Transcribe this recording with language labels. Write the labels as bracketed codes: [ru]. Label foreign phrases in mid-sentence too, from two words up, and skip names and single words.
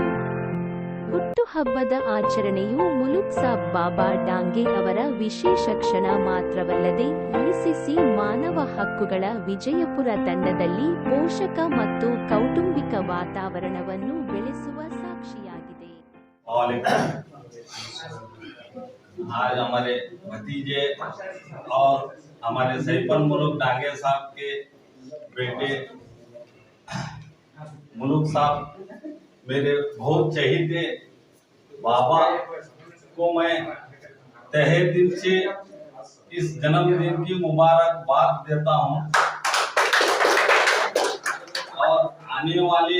[kn] ಹುಟ್ಟುಹಬ್ಬದ ಆಚರಣೆಯು ಮುಲುಕ್ ಸಾಬ್ ಬಾಬಾ ಡಾಂಗೆ ಅವರ ವಿಶೇಷ ಕ್ಷಣ ಮಾತ್ರವಲ್ಲದೆ ಇಸಿಸಿ ಮಾನವ ಹಕ್ಕುಗಳ ವಿಜಯಪುರ ತಂಡದಲ್ಲಿ ಪೋಷಕ ಮತ್ತು ಕೌಟುಂಬಿಕ ವಾತಾವರಣವನ್ನು ಬೆಳೆಸುವ ಸಾಕ್ಷಿಯಾಗಿದೆ. [hi] आज हमारे भतीजे और हमारे सैफन मुलुक डांगे साहब के बेटे मुलुक साहब मेरे बहुत चहेते बाबा को मैं तहे दिल से इस जन्मदिन की मुबारकबाद देता हूं और आने वाले